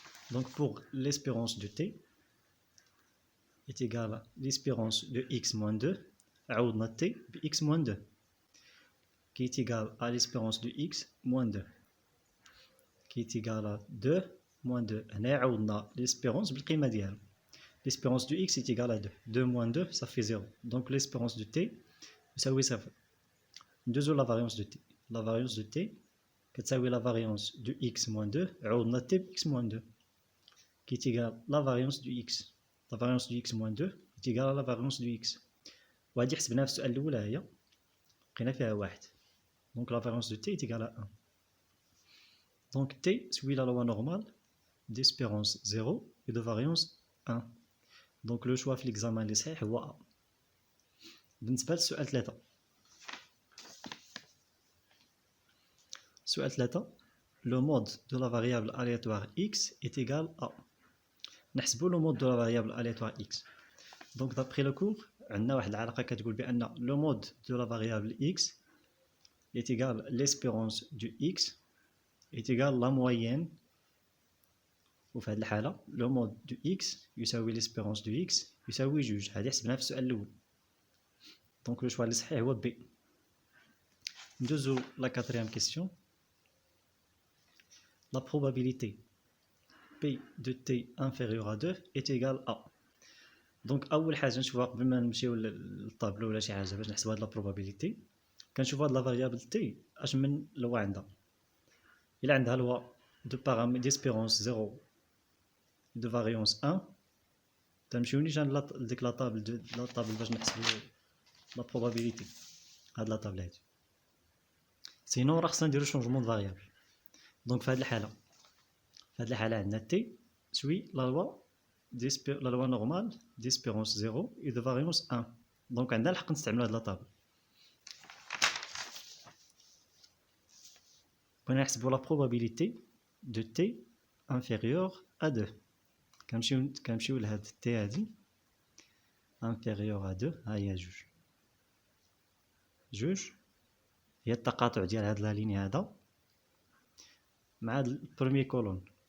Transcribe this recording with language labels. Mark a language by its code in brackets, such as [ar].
[fr] Donc pour l'espérance de t est égal à l'espérance de x moins 2 [ar] عوضنا t ب [fr] x moins 2 qui est égal à l'espérance de x moins 2 qui est égal à 2 moins 2. [ar] هنا عوضنا l'espérance بالقيمة ديالها. [fr] L'espérance de x est égal à 2. 2 moins 2 ça fait 0. Donc l'espérance de t [ar] يساوي [fr] 0. [ar] ندوزو [fr] la variance de t. La variance de t [ar] كتساوي [fr] la variance de x moins 2 [ar] عوضنا t ب [fr] x moins 2 qui est égal à la variance du x. La variance du x moins 2 est égal à la variance du x. [ar] وهذه حسبناها في السؤال الأول هي لقينا فيها 1. [fr] Donc la variance de t est égale à 1. Donc t suit la loi normale d'espérance 0 et de variance 1. Donc le choix في l'examen [ar] اللي صحيح هو [fr] A. [ar] بالنسبة للسؤال 3. سؤال 3 [fr] le mode de la variable aléatoire x est égal à. [ar] نحسبوا [fr] le mode de la variable aléatoire x. Donc d'après le cours [ar] عندنا واحد العلاقة كتقول بأن [fr] le mode de la variable x est égal à l'espérance du x est égal à la moyenne. [ar] وفي هذه الحالة [fr] le mode du x [ar] يساوي [fr] l'espérance du x يساوي 2. [ar] هذه حسبناها في السؤال الأول. [fr] Donc le choix [ar] اللي صحيح هو [fr] B. [ar] ندوزو [fr] la quatrième question. La probabilité P de t inférieur à 2 est égale à. [ar] Donc أول حاجة نشوفها قبل ما نمشيو للطابلو ولا شي حاجة باش نحسبوا هاد [fr] لا probabilité [ar] كنشوف هاد [fr] لا فاريابل t [ar] اش من لوا عندها. إلا عندها لوا [fr] de paramètre d'espérance 0 de variance 1 [ar] تنمشيو نيشان لديك لا طابل باش نحسبوا لا probabilité هاد لا طابل هادي. سينو راه خصنا نديرو [fr] شونجمون د فاريابل. [ar] دونك في هاد الحالة عندنا [fr] t suit la loi normale d'espérance 0 et de variance 1. [ar] دونك عندنا الحق نستعملو هاد لا طابل. بغينا نحسبو [fr] la probabilité de t inférieur à 2. [ar] كنمشيو لهاد t هادي [fr] inférieur à 2 [ar] ها هي 2 هي التقاطع ديال هاد لا لين هذا مع هاد [fr] البروميي كولون.